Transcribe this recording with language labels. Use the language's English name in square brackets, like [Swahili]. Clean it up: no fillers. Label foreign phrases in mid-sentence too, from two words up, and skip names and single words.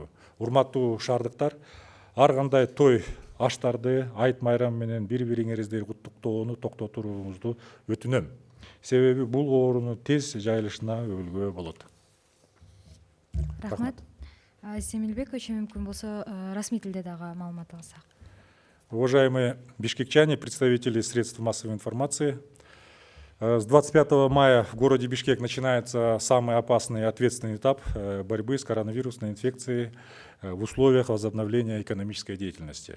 [Kyrgyz] Урматтуу шаардыктар, ар кандай той аштарды айт майрам менен бири-бириңерди куттуктоону токтотуруңузду өтүнөм. Себеби бул оорунун тез жайылышына өбүлгө болот. Рахмат. Семилбек ача, мүмкүн болсо расмий тилде дагы маалымат алсак. [Russian] Уважаемые бишкекчане, представители средств массовой информации, с 25 мая в городе Бишкек начинается самый опасный и ответственный этап борьбы с коронавирусной инфекцией в условиях возобновления экономической деятельности.